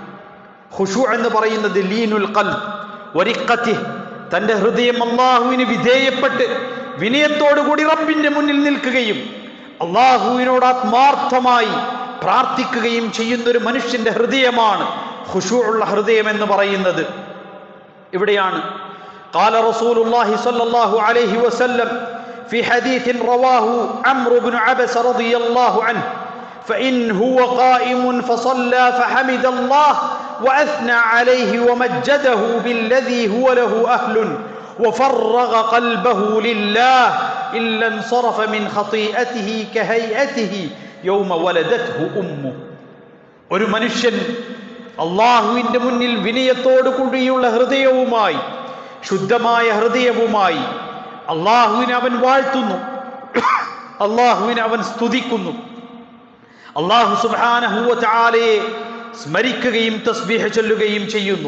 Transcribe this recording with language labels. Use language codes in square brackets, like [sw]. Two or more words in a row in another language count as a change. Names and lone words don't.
[ml] ഖുശൂ എന്ന് പറയുന്നത് [ar] لين القلب ورقته, [ml] തൻ്റെ ഹൃദയം അല്ലാഹുവിന് വിധേയപ്പെട്ട് വിനയത്തോടുകൂടി റബ്ബിന്റെ മുന്നിൽ നിൽക്കുകയും അല്ലാഹുവിനോട് ആത്മാർത്ഥമായി പ്രാർത്ഥിക്കുകയും ചെയ്യുന്ന ഒരു മനുഷ്യന്റെ ഹൃദയമാണ് ഖുശൂഉള്ള ഹൃദയം എന്ന് പറയുന്നത്. [ar] ഇവിടെയാണ് قال رسول الله صلى الله عليه وسلم في حديث رواه عمرو بن عبس رضي الله عنه فإن هو قائم فصلى فحمد الله وأثنى عليه ومجده بالذي هو له أهل وفرغ قلبه لله إلا انصرف من خطيئته كهيئته يوم ولدته أمه. [ml] ഒരു മനുഷ്യൻ അള്ളാഹുവിന്റെ മുന്നിൽ വിനയത്തോടു കൂടിയുള്ള ഹൃദയവുമായി, ശുദ്ധമായ ഹൃദയവുമായി അള്ളാഹുവിനെ അവൻ വാഴ്ത്തുന്നു, അള്ളാഹുവിനെ അവൻ സ്തുതിക്കുന്നു, [ar] الله سبحانه وتعالى [ml] സ്മരിക്കുകയും തസ്ബീഹ് ചൊല്ലുകയും ചെയ്യുന്നു.